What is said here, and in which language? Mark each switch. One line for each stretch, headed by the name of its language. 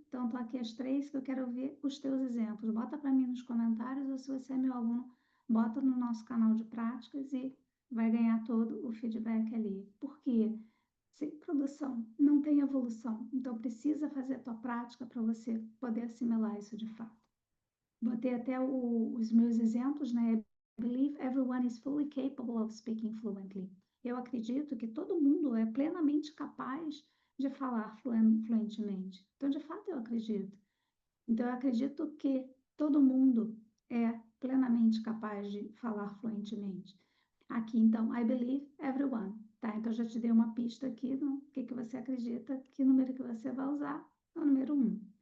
Portuguese: Então, estou aqui as 3 que eu quero ver os teus exemplos. Bota para mim nos comentários, ou se você é meu aluno, bota no nosso canal de práticas e vai ganhar todo o feedback ali. Porque sem produção não tem evolução, então precisa fazer a tua prática para você poder assimilar isso de fato. Botei até os meus exemplos, né?
English: I believe everyone is fully capable of speaking fluently.
Portuguese: Eu acredito que todo mundo é plenamente capaz de falar fluentemente. Então, de fato, eu acredito. Então, eu acredito que todo mundo é plenamente capaz de falar fluentemente. Aqui, então,
English: I believe everyone.
Portuguese: Tá? Então, já te dei uma pista aqui no que você acredita, que número que você vai usar é o número 1.